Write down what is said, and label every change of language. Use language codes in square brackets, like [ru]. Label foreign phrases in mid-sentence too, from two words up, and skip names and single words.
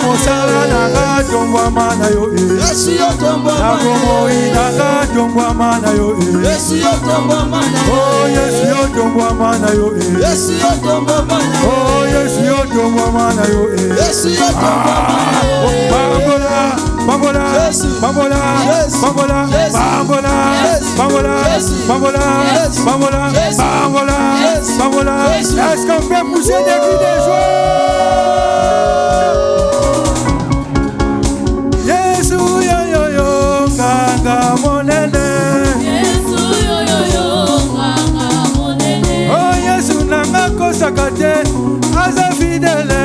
[ln] Amosala nanga tombwama na yo Yesu yo tombwama na yo Akomoi nanga tombwama na yo Yesu yo tombwama na yo Oh Yesu yo tombwama na yo Yesu yo tombwama na yo Oh Yesu yo tombwama na yo Yesu yo tombwama na yo Bambola Bambola Bambola Bambola Bambola Bambola Bambola Bambola Bambola Bambola [fr] Est-ce qu'on peut pousser des cris de joie? [ln] Yesu yo yo yo Nganga monene Yesu yo yo yo Nganga monene Oh Yesu nanga kosaka te aza fidèle